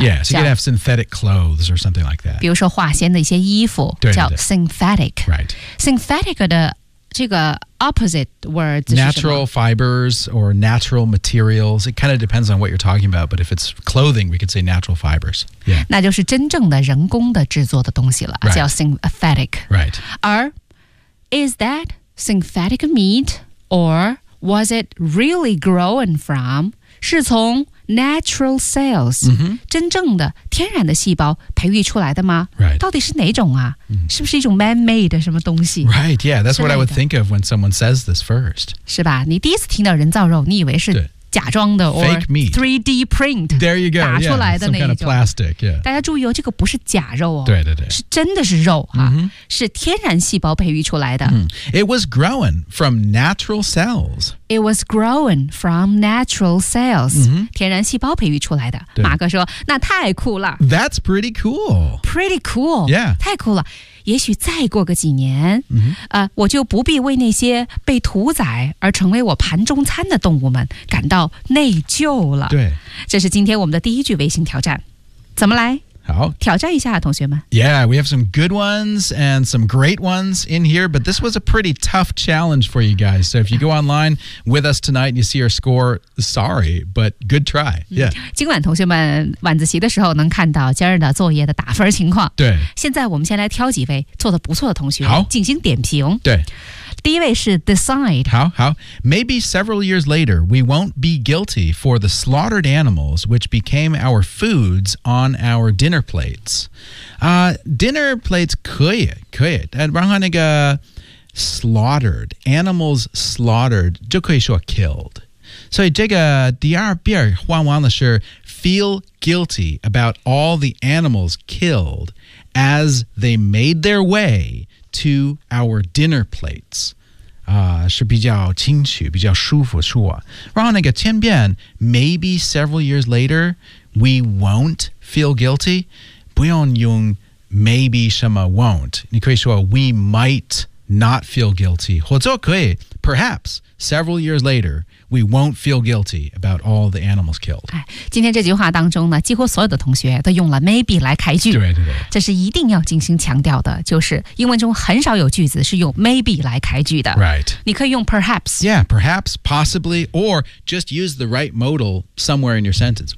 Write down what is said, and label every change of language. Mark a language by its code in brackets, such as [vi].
[en] Yeah, so you could have synthetic clothes or something like that. [zh] 比如说化纤的一些衣服叫 synthetic. [en] Right. Synthetic [zh] 的这个 [en] opposite words [zh] 是什 [en] 么 natural fibers or natural materials. It kind of depends on what you're talking about, but if it's clothing, we could say natural fibers. Yeah. [zh] 那就是真正的人工的制作的东西了、 [en] right. [zh] 叫 [en] synthetic. Right. [zh] 而 [en] is that synthetic meat or was it really grown from? [zh] 是从 natural cells,、 mm-hmm. 真正的天然的细胞培育出来的吗 [en] Right. [zh] 到底是哪种啊是不是一种 man-made 的什么东西 [en] Right, yeah, that's what I would think of when someone says this first. [zh] 是吧你第一次听到人造肉你以为是假装的 [en] or Fake meat. 3D print. There you go. [zh] 打出来的 [en] yeah, some kind of plastic, yeah. [zh] 大家注意哦这个不是假肉哦。对对对。是真的是肉啊、 mm-hmm. 是天然细胞培育出来的。 [en] Mm. It was grown from natural cells. It was grown from natural cells.、 Mm-hmm. [zh] 天然细胞培育出来的。马克说那太酷了。 [en] That's pretty cool. Pretty cool. Yeah. [zh] 太酷了。也许再过个几年、 mm-hmm. 我就不必为那些被屠宰而成为我盘中餐的动物们感到内疚了。对。这是今天我们的第一句微信挑战。怎么来好。挑战一下同学们。 [en] Yeah, we have some good ones and some great ones in here, but this was a pretty tough challenge for you guys. So if you go online with us tonight and you see our score, sorry, but good try. Yeah. [zh] 今晚同学们晚自习的时候能看到今日的作业的打分情况。对。现在我们先来挑几位做得不错的同学好进行点评。对。第一位是 decide [en] 好好 Maybe several years later we won't be guilty for the slaughtered animals which became our foods on our dinner plates、dinner plates [zh] 可以然后那个 [en] slaughtered animals slaughtered [zh] 就可以说 [en] killed [zh] 所以这个第二遍换完了是 [en] feel guilty about all the animals killed as they made their wayTo our dinner plates、 [zh] 是比较清楚比较舒服说然后那个前边 [en] Maybe several years later We won't feel guilty [zh] 不用用 [en] maybe [zh] 什么 [en] won't [zh] 你可以说 [en] We might not feel guilty [zh] 或者可以 [en] perhaps several years later, we won't feel guilty about all the animals killed. [zh] 今天这句话当中呢，几乎所有的同学都用了 maybe 来开句。对对对，这是一定要精心强调的，就是英文中很少有句子是用 maybe 来开句的。 [en] Right. [zh] 你可以用 perhaps. [en] Yeah, perhaps, possibly, or just use the right modal somewhere in your sentence.